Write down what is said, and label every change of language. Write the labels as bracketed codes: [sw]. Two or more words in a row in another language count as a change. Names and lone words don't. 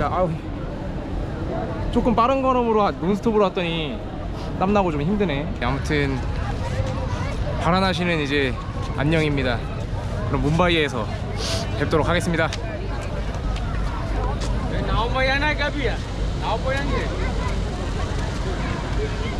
[ko] 아우, 조금 빠른 걸음으로 논스톱으로 왔더니 땀나고 좀 힘드네. 아무튼 바라나시는 이제 안녕입니다. 그럼 뭄바이에서 뵙도록 하겠습니다. [hi] नाव में आना कभी है नाव पे आएंगे